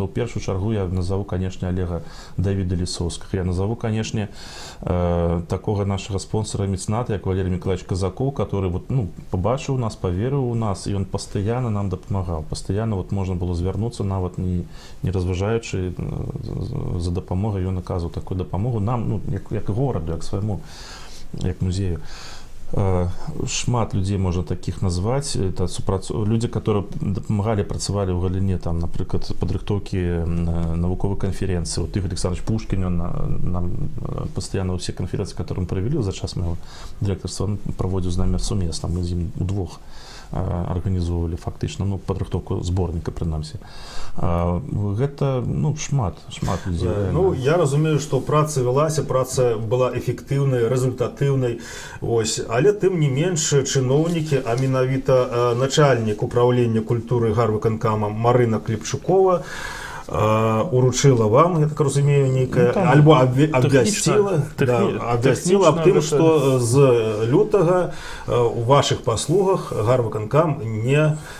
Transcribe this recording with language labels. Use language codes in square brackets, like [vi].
[ru] Это [be] ў першую чаргу [ru] я назову, конечно, Олега Давіда Лісоўскага. Я назову, конечно, такого нашего спонсора мецената, як Валерий Миколаевич Казаков, который вот, ну, [be] побачыў нас, поверыў у нас, [ru] і он постоянно нам дапамагаў. [be] Постоянно вот можна было звярнуцца, нават не разважаючы за дапамогай, ён аказваў такую дапамогу нам, ну, як гораду, як свайму, як музею. [ru] Шмат людей можно таких назвать. Это люди, которые [be] дапамагалі, працавалі ў галіне, там, напрыклад, падрыхтоўкі навуковай канференцыі. [ru] Вот Игорь Александрович Пушкин, он нам постоянно все конференции, которые мы провели за час моего директорства, он проводил с нами сумесна. [be] Мы з ім удвох арганізоўвалі фактычна, ну, падрыхтоўку зборніка, прынамсі. Гэта, ну, шмат людзей. Ну, я разумею, што праца вялася, праца была эфектыўнай, рэзультатыўнай, ось, але тым не менш чыноўнікі, а менавіта начальнік управлення культуры гарвыканкама Марына Клепчукова уручыла вам, я так разумею, нейкая, альбо абвясціла аб тым, што з лютага у вашых паслугах гарвыканкам не